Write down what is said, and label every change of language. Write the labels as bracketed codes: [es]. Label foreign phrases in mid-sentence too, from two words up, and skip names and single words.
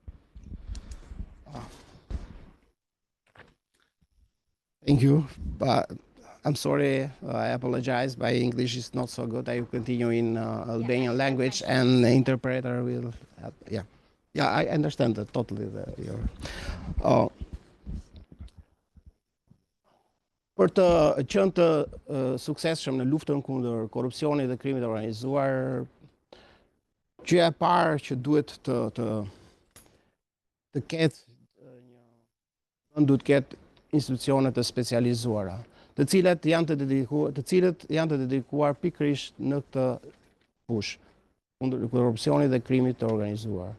[en] Thank you. I'm sorry, I apologize. My English is not so good. I will continue in Albanian language, and the interpreter will help. Yeah, I understand totally your. [sq] Për të qenë të suksesshëm në luftën kundër korrupsionit dhe krimit të organizuar, gjëja e parë që duhet të ketë duhet ketë institucione të specializuara, të cilët janë të dedikuar pikërisht në këtë fushë kundër korrupsionit dhe krimit të organizuar.